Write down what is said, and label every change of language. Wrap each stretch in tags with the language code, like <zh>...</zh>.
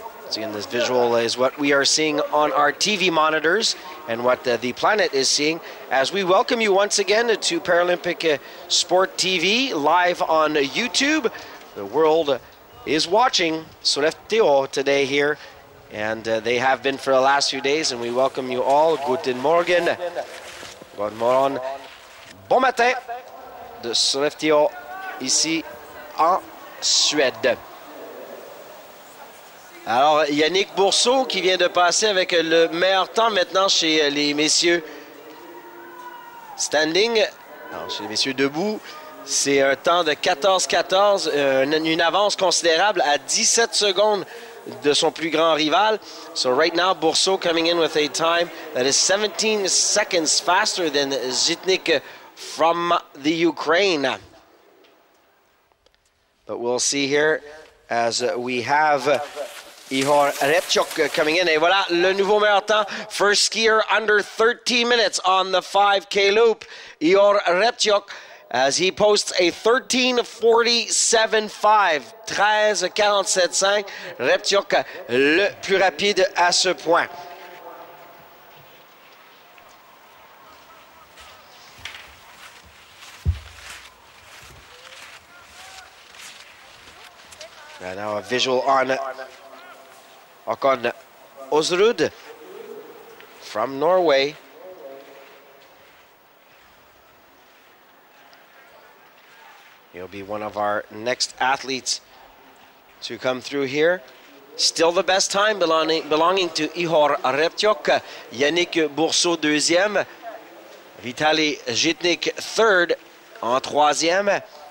<en>So again, this visual is what we are seeing on our TV monitors and what the planet is seeing, as we welcome you once again to Paralympic Sport TV live on YouTube. The world is watching Sollefteå today here, and they have been for the last few days, and we welcome you all.</en> <de>Guten Morgen.</de> <sv>God morgon.</sv> <fr>Bon matin de Sollefteå ici en Suède. Alors, Yannick Bourseau qui vient de passer avec le meilleur temps maintenant chez les messieurs standing. Alors, chez les messieurs debout, c'est un temps de 14-14, une avance considérable à 17 secondes de son plus grand rival.</fr> <en>So right now, Bourseau coming in with a time that is 17 seconds faster than Zitnik from the Ukraine. But we'll see here as we have Ihor Repchuk coming in.</en> <fr>Et voilà le nouveau meilleur temps.</fr> <en>First skier under 13 minutes on the 5K loop. Ihor Repchuk, as he posts a 13:47.5. 13:47.5.</en> <fr>Repchuk, le plus rapide à ce point.</fr> <en>And now a visual on Håkon Osrud from Norway. He'll be one of our next athletes to come through here. Still the best time belonging to Ihor Repchuk.</en> <fr>Yannick Bourseau deuxième. Vitaly Zitnik</fr> <en>third</en> <fr>en troisième.</fr>